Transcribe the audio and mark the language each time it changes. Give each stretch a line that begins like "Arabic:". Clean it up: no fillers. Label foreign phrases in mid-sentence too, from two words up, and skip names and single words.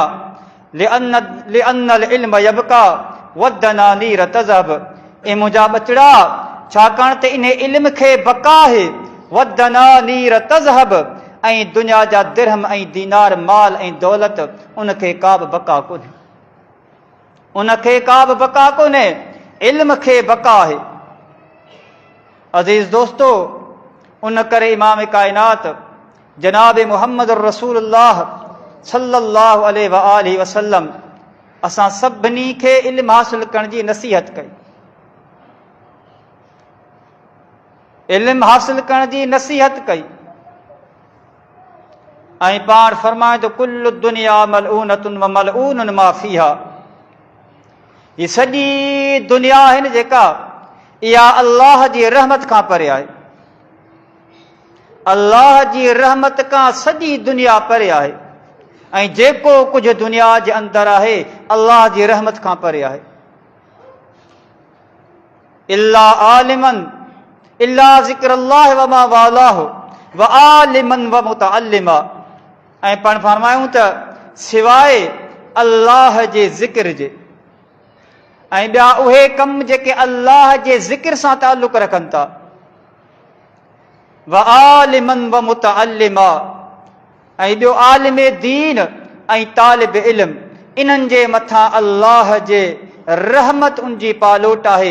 Arabic: لأن العلم يبقى والدنانير تذهب,
Sindhi: ए मुंहिंजा बचड़ा छाकाणि त इन इल्म खे बका आहे,
Arabic: والدنانير تذهب,
Sindhi: ऐं दुनिया जा दिरहम ऐं दीनार माल ऐं दौलत उनखे का बि बका कोन्हे, उनखे का बि बका कोन्हे, इल्म खे बका आहे। अज़ीज़ दोस्तो, उन करे इमाम कायनात जनाब मुहम्मद रसूलुल्लाह
Arabic: صلى الله عليه وسلم
Sindhi: असां सभिनी खे इल्म हासिल करण जी नसीहत कई, इल्म हासिल करण जी नसीहत कई। ऐं पाण फरमाए तो
Arabic: كل دنيا ملعونة و ملعون ما فيها,
Sindhi: ही सॼी दुनिया आहे न जेका, इहा अल्लाह जी रहमत खां परे आहे। अल्लाह जी रहमत खां सॼी दुनिया परे आहे, ऐं जेको कुझु दुनिया जे अंदरि आहे अल्लाह जी रहमत खां परे आहे।
Arabic: إلا عالما إلا ذكر الله و ما والاه و عالما و متعلما,
Sindhi: ऐं पाण फरमायूं त सिवाइ अल्लाह जे ज़िक्र जे ऐं ॿिया उहे कम जेके अल्लाह जे ज़िक्र सां ताल्लुक़ रखनि था,
Arabic: و عالما و متعلما,
Sindhi: ऐं ॿियो आलिम दीन ऐं तालिब इल्म, इन्हनि जे मथां अल्लाह जे रहमत उन जी पालोट आहे।